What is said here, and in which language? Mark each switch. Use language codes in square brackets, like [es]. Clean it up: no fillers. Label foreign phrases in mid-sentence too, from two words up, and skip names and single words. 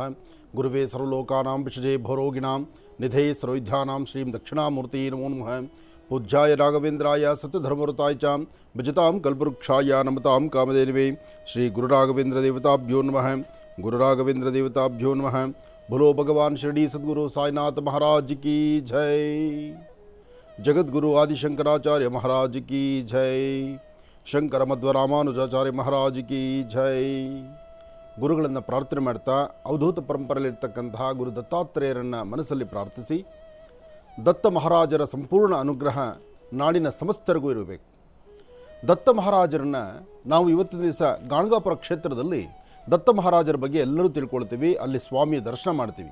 [sa] ಗುರುವೇ ಸರ್ವಲೋಕಾನಾಂ ವಿಷಜೇ ಭವರೋಗಿಣಾಂ ನಿಧೇ ಸರ್ವವಿದ್ಯಾನಾಂ ಶ್ರೀಂ ದಕ್ಷಿಣಾಮೂರ್ತಿ ನಮೋ ನಮಃ. ಪೂಜ್ಯಾಯ ರಾಘವೇಂದ್ರಾಯ ಸತ್ಯಧರ್ಮವೃತಾಯ ಚ ಭಜತಾಂ ಕಲ್ಪವೃಕ್ಷಾಯ ನಮತಾಂ ಕಾಮಧೇನವೇ ಶ್ರೀ ಗುರುರಾಘವೇಂದ್ರ ದೇವತಾಭ್ಯೋ ನಮಃ. ಗುರುರಾಘವೇಂದ್ರ ದೇವತಾಭ್ಯೋ ನಮಃ. [hi] बोलो भगवान शिरडी सद्गुरु साईनाथ महाराज की जय. जगद्गुरु आदि शंकराचार्य महाराज की जय. शंकर मध्व रामानुजाचार्य महाराज की जय. [kn] ಗುರುಗಳನ್ನು ಪ್ರಾರ್ಥನೆ ಮಾಡ್ತಾ ಅವಧೂತ ಪರಂಪರೆಯಲ್ಲಿರ್ತಕ್ಕಂತಹ ಗುರು ದತ್ತಾತ್ರೇಯರನ್ನು ಮನಸ್ಸಲ್ಲಿ ಪ್ರಾರ್ಥಿಸಿ, ದತ್ತ ಮಹಾರಾಜರ ಸಂಪೂರ್ಣ ಅನುಗ್ರಹ ನಾಡಿನ ಸಮಸ್ತರಿಗೂ ಇರಬೇಕು. ದತ್ತ ಮಹಾರಾಜರನ್ನು ನಾವು ಇವತ್ತಿನ ದಿವಸ ಗಾಣಗಾಪುರ ಕ್ಷೇತ್ರದಲ್ಲಿ ದತ್ತ ಮಹಾರಾಜರ ಬಗ್ಗೆ ಎಲ್ಲರೂ ತಿಳ್ಕೊಳ್ತೀವಿ, ಅಲ್ಲಿ ಸ್ವಾಮಿಯ ದರ್ಶನ ಮಾಡ್ತೀವಿ.